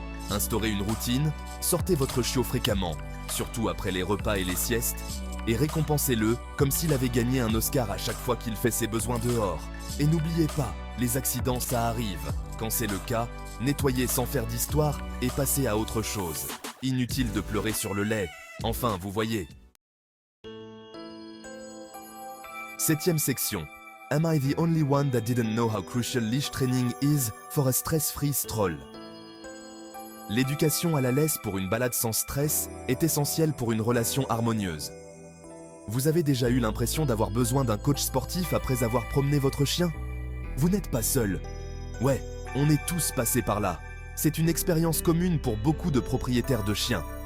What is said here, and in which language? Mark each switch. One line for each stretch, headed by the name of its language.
French: Instaurez une routine, sortez votre chiot fréquemment, surtout après les repas et les siestes, et récompensez-le comme s'il avait gagné un Oscar à chaque fois qu'il fait ses besoins dehors. Et n'oubliez pas, les accidents ça arrive. Quand c'est le cas, nettoyez sans faire d'histoire et passez à autre chose. Inutile de pleurer sur le lait. Enfin, vous voyez. 7e section.
English: Am I the only one that didn't know how crucial leash training is for a stress-free stroll?
French: L'éducation à la laisse pour une balade sans stress est essentielle pour une relation harmonieuse. Vous avez déjà eu l'impression d'avoir besoin d'un coach sportif après avoir promené votre chien? Vous n'êtes pas seul. Ouais, on est tous passés par là. C'est une expérience commune pour beaucoup de propriétaires de chiens.